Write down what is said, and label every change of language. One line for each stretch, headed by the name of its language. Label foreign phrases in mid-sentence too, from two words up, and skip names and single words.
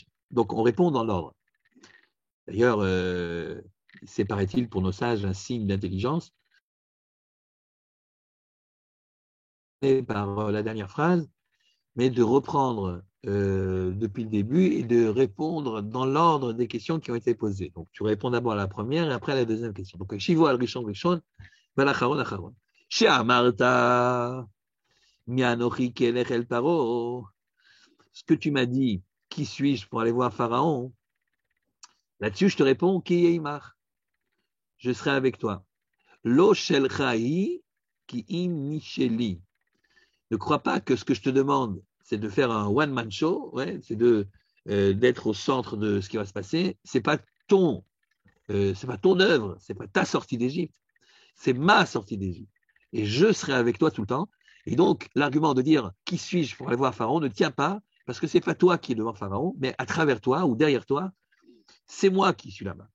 French: Donc, on répond dans l'ordre. D'ailleurs, c'est, paraît-il, pour nos sages, un signe d'intelligence. Par la dernière phrase, mais de reprendre depuis le début et de répondre dans l'ordre des questions qui ont été posées. Donc, tu réponds d'abord à la première et après à la deuxième question. Donc,
Hebrew: שיבו על ראשון ראשון, ולאחרון אחרון. שאמרת מי אנכי כלך אל פרעה.
French: Ce que tu m'as dit, qui suis-je pour aller voir Pharaon? Là-dessus, je te réponds,
Hebrew: כי יאמר.
French: Je serai avec toi.
Hebrew: לא שלחתיך כי אם מחילי.
French: Ne crois pas que ce que je te demande, c'est de faire un one-man show, ouais, c'est d'être au centre de ce qui va se passer. C'est pas ton œuvre, c'est pas ta sortie d'Égypte, c'est ma sortie d'Égypte. Et je serai avec toi tout le temps. Et donc, l'argument de dire qui suis-je pour aller voir Pharaon ne tient pas, parce que c'est pas toi qui es devant Pharaon, mais à travers toi ou derrière toi, c'est moi qui suis là-bas.